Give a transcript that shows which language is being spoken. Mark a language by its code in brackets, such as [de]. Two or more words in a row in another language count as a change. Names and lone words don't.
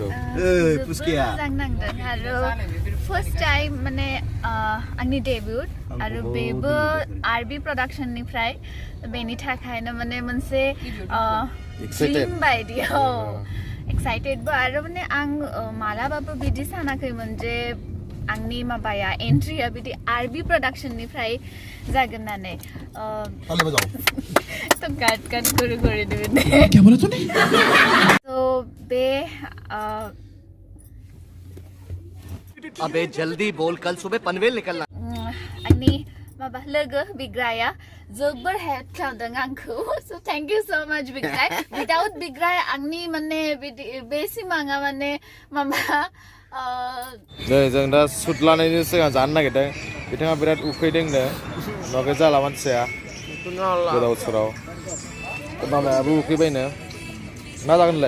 [brx] मोजां नांदों आरो [en] first time [brx] माने आंनि डेब्युट आरो बेबो आरबी प्रडाक्शननिफ्राय बेनि थाखायनो माने मोनसे ड्रीम बायदि एक्साइटेडबो आरो माने आं मालाबाबो बिदि सानाखैमोन जे आंनि माबाया एन्ट्रिया बिदि आरबी प्रडाक्शननिफ्राय जागोन होननानै [hi] तो काट तो बे अबे जल्दी बोल कल सुबह पनवेल निकलना [brx] आंनि माबा लोगो बिग्राया जोबोर हेल्प खालामदों आंखौ [en] so thank you so much [brx] बिग्राय विदाउट बिग्राय आंनि माने बे सिमाङा माने माबा नै जों दा शुट लानायनि सिगां जानो नागिरदों बिथाङा बिराद उखैदोंनो न'खौ जाला मानसिया गोदाव सोराव मामायाबो उखैबायनो मा जागोनलाय